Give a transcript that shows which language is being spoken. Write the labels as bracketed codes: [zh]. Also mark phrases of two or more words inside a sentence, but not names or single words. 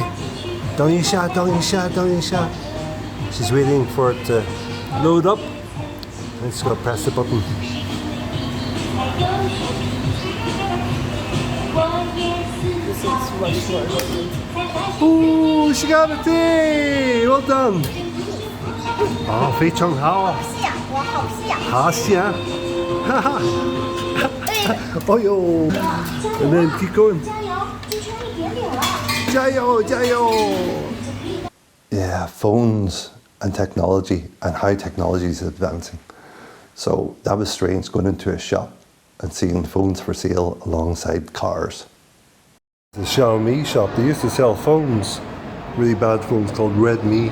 [en] Down your shot, down your shot, down your shot. She's waiting for it to load up. I'm just going to press the button. This is much more important. Ooh, she got it! Yay! Well done! [zh] Oh, 非常好. 好香. [en] Oh yo! And then keep going. [zh] 加油, 加油! [en] Yeah, phones and technology and how technology is advancing. So that was strange going into a shop and seeing phones for sale alongside cars. The Xiaomi shop, they used to sell phones, really bad phones called Redmi.